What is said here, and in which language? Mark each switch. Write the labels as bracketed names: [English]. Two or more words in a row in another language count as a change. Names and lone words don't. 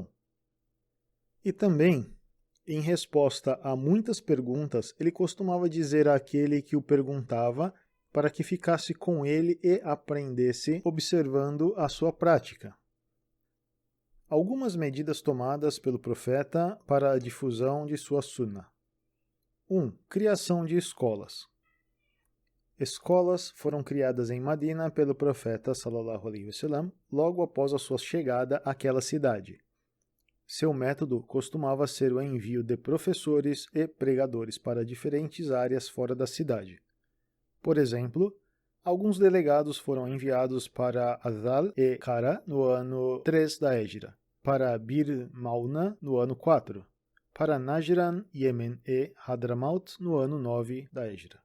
[Portuguese] E também, em resposta a muitas perguntas, ele costumava dizer àquele que o perguntava para que ficasse com ele e aprendesse observando a sua prática. Algumas medidas tomadas pelo profeta para a difusão de sua sunnah. 1. Criação de escolas. Escolas foram criadas em Madina pelo profeta [Arabic] صلى الله عليه وسلم [Portuguese] logo após a sua chegada àquela cidade. Seu método costumava ser o envio de professores e pregadores para diferentes áreas fora da cidade. Por exemplo, Alguns delegados foram enviados para Azal e Kara no ano 3 da Égira, para Bir Mauna no ano 4, para Najran, Yemen e Hadramaut no ano 9 da Égira.